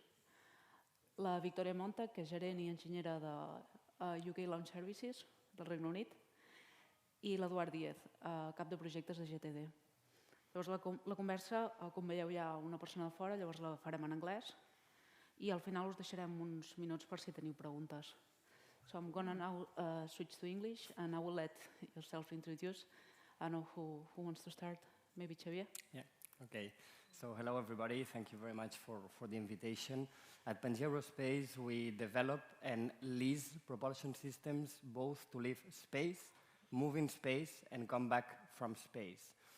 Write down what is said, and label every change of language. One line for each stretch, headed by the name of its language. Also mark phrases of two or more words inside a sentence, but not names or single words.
Catalan: La Victòria Montag, que és gerent i enginyera de UK Launch Services del Regne Unit, i l'Eduard Diez, cap de projectes de GTD. Llavors, la conversa, com veieu, hi ha una persona de fora, llavors la farem en anglès i al final us deixarem uns minuts per si teniu preguntes.
English: So I'm going to now switch to English and I will let yourself introduce. I don't know who wants to start. Maybe Xavier? Yeah, okay. So hello everybody, thank you very much for the invitation. At Pangea Aerospace we develop and lease propulsion systems both to leave space, move in space and come back from space.